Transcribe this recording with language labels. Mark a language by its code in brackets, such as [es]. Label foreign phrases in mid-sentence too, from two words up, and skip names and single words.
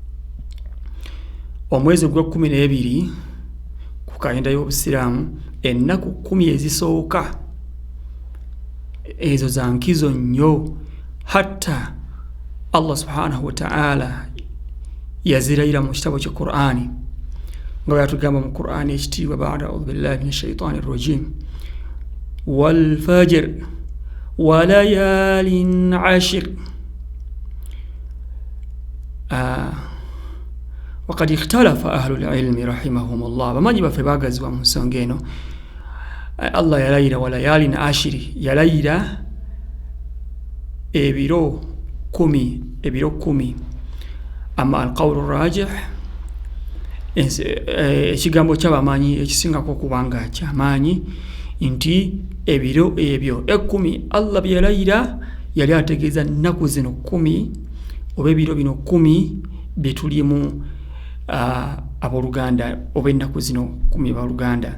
[lg] Omwezi ogw'12 ku kalenda y'obusiraamu, ennaku 10 ezisooka ezo za nkizo nnyo, hatta Allah [ar] سبحانه وتعالى [lg] yazirayira mu kitabo kya Qur'ani nga yatugamba mu Qur'ani ekitiibwa [ar] بعد أعوذ بالله من الشيطان الرجيم والفجر وليال عشر وقد اختلف أهل العلم رحمهم الله. [lg] bamanyi baffe baagazibwa mu nsonga eno. Allah yalayira [ar] وليال عشر, [lg] yalayira ebiro 10. [ar] أما القول الراجح, [lg] ekigambo ky'abamanyi ekisingako okubanga kyamaanyi nti ebiro ebyo 10 Allah bye yalayira yali ategeeza nnaku zino 10 oba ebiro bino 10 bye tulimu abooluganda, oba ennaku zino 10 abooluganda.